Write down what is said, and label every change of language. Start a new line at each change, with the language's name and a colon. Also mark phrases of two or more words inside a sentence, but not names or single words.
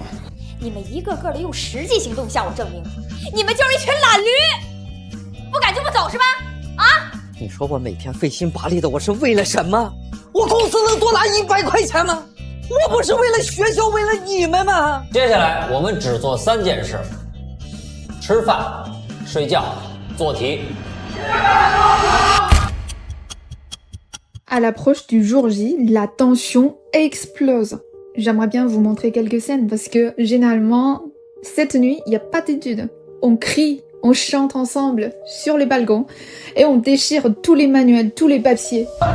Chinese: 你们一个个的用实际行动向我证明，你们就是一群懒驴，不改就不走是吧？啊！你说我每天费心拔力的，我是为了什么？我公司能多拿100块钱吗？我不是为了学校，为了你们吗？接下来我们只做3件事：吃饭、睡觉、做题。
French: À l'approche du jour J, la tension explose. J'aimerais bien vous montrer quelques scènes parce que généralement, cette nuit, il n'y a pas d'études. On crie, on chante ensemble sur les balcons et on déchire tous les manuels, tous les papiers.